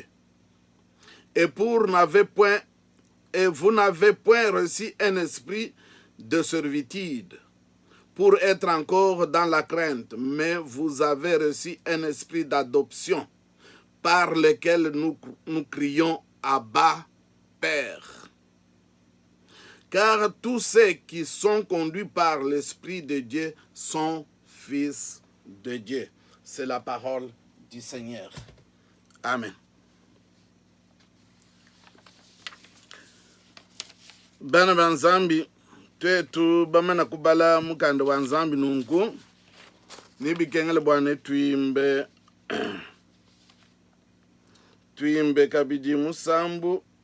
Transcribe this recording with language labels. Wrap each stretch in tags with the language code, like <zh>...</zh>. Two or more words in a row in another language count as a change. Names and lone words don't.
<fr>Et vous n'avez point reçu un esprit de servitude pour être encore dans la crainte, mais vous avez reçu un esprit d'adoption par lequel nous crions Abba, Père. Car tous ceux qui sont conduits par l'Esprit de Dieu sont fils de Dieu. C'est la parole du Seigneur. Amen.</fr> <lua>Bana banzambi twetu bamana kubala mukanda wa nzambi nungu nibikengele bwana tuimbe tuimbe kabiji musambu</lua>